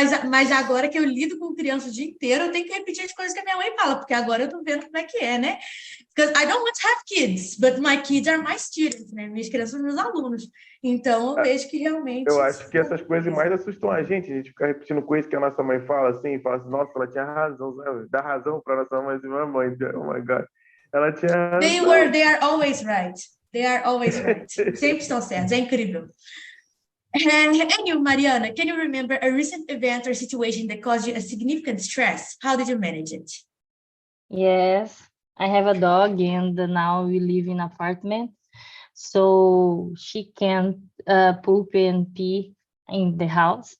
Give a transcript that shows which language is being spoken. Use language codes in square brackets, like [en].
[pt] Mas agora que eu lido com criança o dia inteiro, eu tenho que repetir as coisas que a minha mãe fala, porque agora eu tô vendo como é que é, né? [en] Because I don't want to have kids, but my kids are my students, né? [pt] Minhas crianças são meus alunos. Então, eu vejo que realmente... Eu acho que essas coisas mais assustam a gente fica repetindo coisas que a nossa mãe fala assim, nossa, ela tinha razão, sabe? Dá razão para nossa mãe, assim, mãe, [en] oh my God, [pt] ela tinha razão. [en] They are always right. They are always right. [pt] Sempre estão certos, é incrível. [en] And you, Mariana, can you remember a recent event or situation that caused you a significant stress? How did you manage it? Yes, I have a dog and now we live in an apartment. So she can't poop and pee in the house.